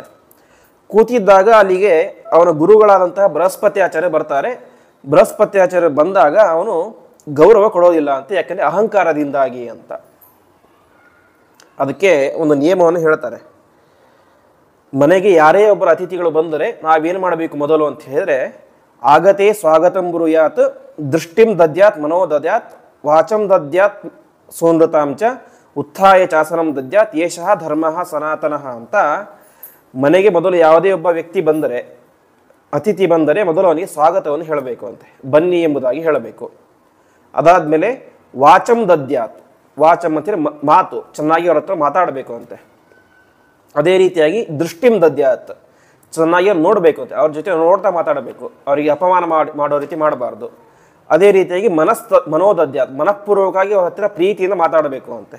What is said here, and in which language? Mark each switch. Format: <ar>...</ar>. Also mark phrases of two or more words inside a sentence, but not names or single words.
<kn>ಕೂತಿದ್ದಾಗ ಅಲ್ಲಿಗೆ ಅವನ ಗುರುಗಳಾದಂತಹ ಬೃಹಸ್ಪತಿ ಆಚಾರ್ಯ ಬರ್ತಾರೆ. ಬೃಹಸ್ಪತಿ ಆಚಾರ್ಯ ಬಂದಾಗ ಅವನು ಗೌರವ ಕೊಡೋದಿಲ್ಲ ಅಂತ, ಯಾಕಂದರೆ ಅಹಂಕಾರದಿಂದಾಗಿ ಅಂತ. ಅದಕ್ಕೆ ಒಂದು ನಿಯಮವನ್ನು ಹೇಳ್ತಾರೆ. ಮನೆಗೆ ಯಾರೇ ಒಬ್ಬರು ಅತಿಥಿಗಳು ಬಂದರೆ ನಾವೇನು ಮಾಡಬೇಕು ಮೊದಲು ಅಂತ ಹೇಳಿದ್ರೆ,</kn> <sa>ಆಗತೆ ಸ್ವಾಗತಂ ಬ್ರೂಯಾತ್, ದೃಷ್ಟಿಂ ದದ್ಯಾತ್ ಮನೋ ದದ್ಯಾತ್, ವಾಚಂ ದದ್ಯಾತ್ ಸೋನೃತಾಂಚ, ಉತ್ಥಾಯ ಚಾಸನಂ ದದ್ಯಾತ್ ಯೇಷಃ ಧರ್ಮಃ ಸನಾತನಃ ಅಂತ.</sa> <kn>ಮನೆಗೆ ಮೊದಲು ಯಾವುದೇ ಒಬ್ಬ ವ್ಯಕ್ತಿ ಬಂದರೆ, ಅತಿಥಿ ಬಂದರೆ ಮೊದಲು ಅವನಿಗೆ ಸ್ವಾಗತವನ್ನು ಹೇಳಬೇಕು ಅಂತೆ, ಬನ್ನಿ ಎಂಬುದಾಗಿ ಹೇಳಬೇಕು. ಅದಾದಮೇಲೆ</kn> <sa>ವಾಚಂ ದದ್ಯಾತ್,</sa> <kn>ವಾಚಂ ಅಂತೇಳಿ ಮಾತು, ಚೆನ್ನಾಗಿ ಅವ್ರ ಹತ್ರ ಮಾತಾಡಬೇಕು ಅಂತೆ. ಅದೇ ರೀತಿಯಾಗಿ</kn> <sa>ದೃಷ್ಟಿಂ ದದ್ಯಾತ್,</sa> <kn>ಚೆನ್ನಾಗಿ ಅವ್ರು ನೋಡಬೇಕು ಅಂತೆ, ಅವ್ರ ಜೊತೆ ನೋಡ್ತಾ ಮಾತಾಡಬೇಕು, ಅವರಿಗೆ ಅಪಮಾನ ಮಾಡೋ ರೀತಿ ಮಾಡಬಾರ್ದು. ಅದೇ ರೀತಿಯಾಗಿ ಮನೋದದ್ಯಾತ್, ಮನಃಪೂರ್ವಕವಾಗಿ ಅವ್ರ ಹತ್ತಿರ ಪ್ರೀತಿಯಿಂದ ಮಾತಾಡಬೇಕು ಅಂತೆ.</kn>